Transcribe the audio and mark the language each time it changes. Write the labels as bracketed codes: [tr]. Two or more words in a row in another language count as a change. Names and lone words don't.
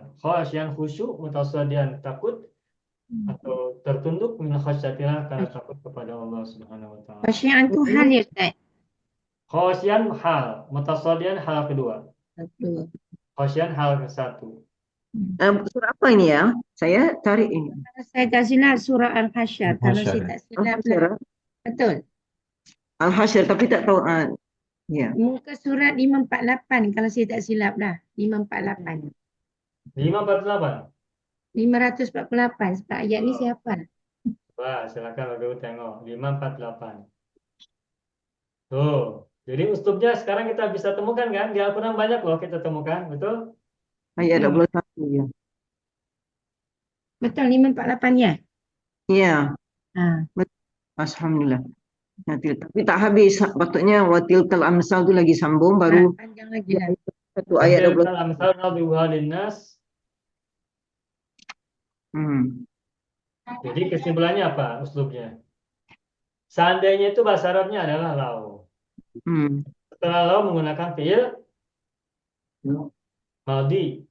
[ms] Khasyan, khusyuk, mutasodian, takut atau tertunduk [ar] من خشية الله, [ms] karena takut kepada Allah [ar] سبحانه وتعالى. [ms] Khasyian itu hal ya Ustaz. Khasyan hal, mutasodian hal kedua. Satu. Khasyan hal ke satu. Surah apa ini ya? Saya cari ini. Kalau saya tak silap surah Al-Hasyr. Kalau saya Al-Hasyr. tak silap lah. Al-Hasyr, Betul. Al-Hasyr, tapi tak tahu. Ya. Muka surat 548 kalau saya tak silap lah. 548. 548. 548 sebab ayat ni Oh, saya hafal. wah, silakan Bapak Ibu tengok. 548. Tuh. [id] Jadi uslubnya sekarang kita bisa temukan kan? Di Al-Quran banyak loh kita temukan, betul? [ms] Ayat Hmm. 21 ya. Betul 548 ya? Iya, Ha. alhamdulillah. Tapi tak habis. Patutnya [ar] وتلك الأمثال [ms] tu lagi sambung baru Panjang lagi lah. satu ayat [ar] Watilkal [ms] 20. [ar] الأمثال نضربها للناس. Hmm. [id] Jadi kesimpulannya apa uslubnya? Seandainya itu bahasa Arabnya adalah lau. Hmm. Setelah lau menggunakan [ar] فعل ماضي.